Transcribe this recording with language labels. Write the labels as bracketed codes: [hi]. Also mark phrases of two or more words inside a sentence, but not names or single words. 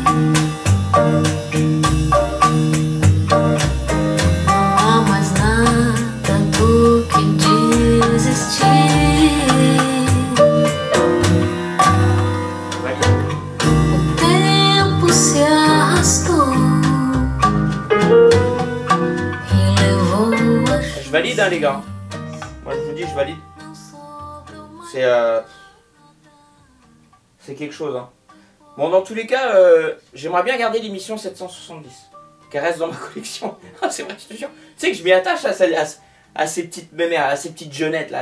[pt] Não há mais nada do que desistir. O tempo se arrastou e levou a [fr] Je valide hein, les gars. Moi je vous dis, je valide. C'est quelque chose hein. Bon, dans tous les cas, j'aimerais bien garder l'émission 770 qu'elle reste dans ma collection. C'est vrai, je te jure. Tu sais que je m'y attache à ces petites mémères, à ces petites jeunettes là.